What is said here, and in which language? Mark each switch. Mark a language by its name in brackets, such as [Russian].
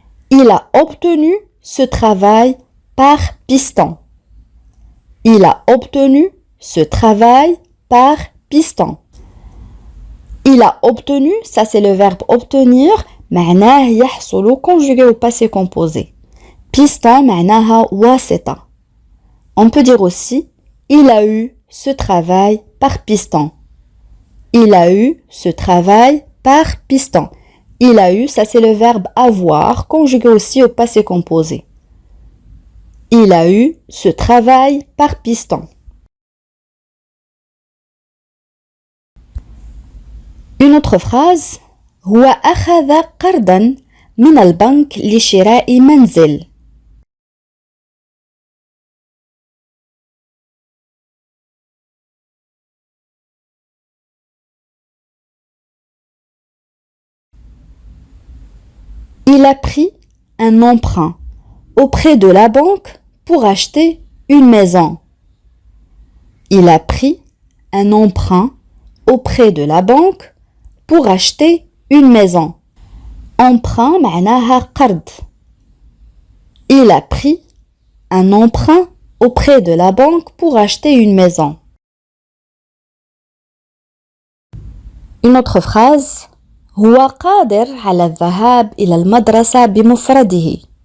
[French] Il a obtenu ce travail par piston. Il a obtenu ce travail par piston. Il a obtenu, ça c'est le verbe obtenir, [Arabic] معناه يحصل [French] conjugué au passé composé. [Arabic] Piston معناها واسطة. [French] On peut dire aussi, il a eu ce travail par piston. Il a eu ce travail par piston. Il a eu, ça c'est le verbe avoir, conjugué aussi au passé composé. Il a eu ce travail par piston. Une autre phrase. [Arabic] هو أخذ قرضاً من البنك لشراء منزل. [French] Il a pris un emprunt auprès de la banque pour acheter une maison. Il a pris un emprunt auprès de la banque pour acheter une maison. [Arabic] Emprunt معناها قرض. [French] Il a pris un emprunt auprès de la banque pour acheter une maison. Une autre phrase. [Arabic] هو قادر على الذهاب إلى المدرسة بمفرده.